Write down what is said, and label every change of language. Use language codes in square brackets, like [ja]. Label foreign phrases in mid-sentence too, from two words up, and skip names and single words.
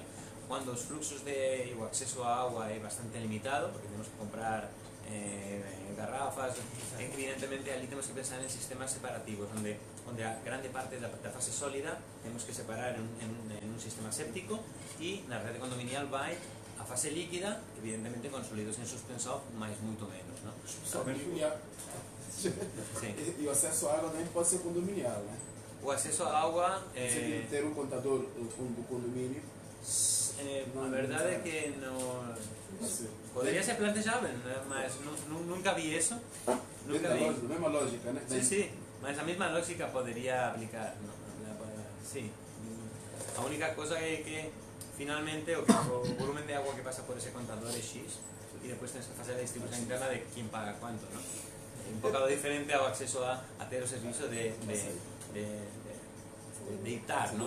[gl] Cuando os fluxos de o acceso a agua é bastante limitado, porque temos que comprar garrafas, evidentemente ali temos que pensar en sistemas separativos onde a grande parte da fase sólida temos que separar en un sistema séptico e na rede condominial vai a fase líquida, evidentemente con sólidos en suspenso, mas muito menos, ¿no? [pt] E o acesso à água também pode ser condominial, né? [gl] O acceso a agua [pt] Você tem que ter um contador do condomínio. [gl] a verdade é que no podría ser plantexável, mas nunca vi eso. Nunca vi. [pt] Mesma lógica, né? [gl] Sí, mas a mesma lógica podería aplicar, ¿no? Sí. A única cosa é que finalmente o volumen de agua que pasa por ese contador é X e despois tens que facer a distribución interna de quién paga cuánto, ¿no? Un bocado diferente ao acceso a ter o servicio de dictar, ¿no?